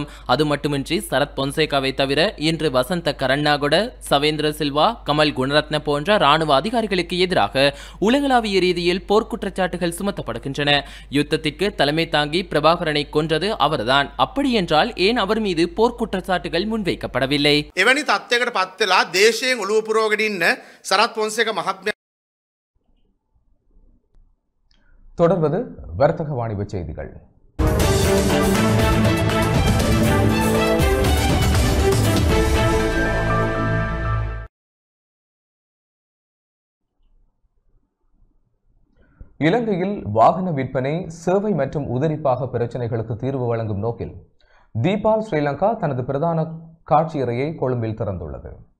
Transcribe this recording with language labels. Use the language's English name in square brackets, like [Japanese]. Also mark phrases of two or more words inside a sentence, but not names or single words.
[Tamil] அது மட்டுமின்றி சரத் பொன்சேகாவை தவிர இன்று வசந்த கரண்ணாகுட, சவேந்திர சில்வா, கமல் குணரத்ன போன்ற ராணுவ அதிகாரிகளுக்கு எதிராக உலகளாவிய ரீதியில் போர்க்குற்றச்சாட்டுகள் சுமத்தப்படுகின்றன. யுத்தத்திற்கு தலைமை தாங்கி பிரபாகரனை கொன்றது அவர்தான். அப்படி என்றால் ஏன் அவர் மீது போர்க்குற்றச்சாட்டுகள் முன்வைக்கப்படவில்லை? [Sinhala] එවැනි තත්ත්වයකට පත් වෙලා දේශයෙන් ඔළුව පුරවගෙන ඉන්න සරත් පොන්සේක මහත්මයා. [Tamil] தொடர்வது வர்த்தக வாணிப செய்திகள். இலங்கையில் வாகன விற்பனை, சேவை மற்றும் உதிரிப்பாக பிரச்சினைகளுக்கு தீர்வு வழங்கும் நோக்கில் தீபால் ஸ்ரீலங்கா தனது பிரதான காட்சியறையை கொழும்பில் திறந்துள்ளது.